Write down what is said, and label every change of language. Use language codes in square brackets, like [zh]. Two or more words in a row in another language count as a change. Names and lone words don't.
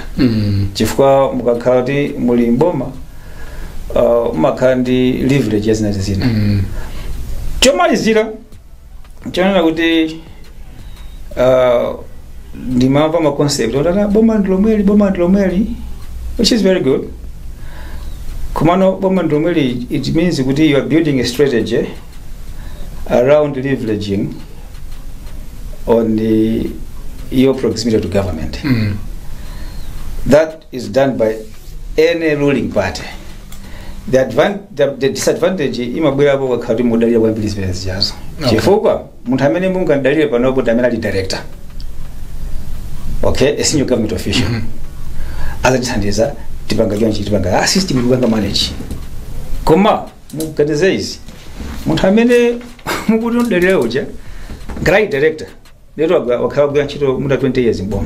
[ny] Chifukwa mukakhala kuti muli mboma umakhala ndi leverage yazinati zina. Chomalizira chonena kuti ndimamva ma concept otata boma ndilomweli, [en] which is very good. [ny] Kumano boma ndilomweli, [en] it means kuti you are building a strategy around leveraging on your proximity to government. That is done by any ruling party. The disadvantage [ny] imabwera hapo wakati mudalira kwa mbili zimene zijazo. Chifukwa munthu amene mungadalire panopo ndi amene ali director. [en] Okay, a senior government official. [ny] Azatithandiza tipanga chonchi tipanga system ikupanga manage. Koma mukateze izi munthu amene mukuti mudalira uja [en] great director [ny] lero wakhala kwa ntchito muda 20 years mboma.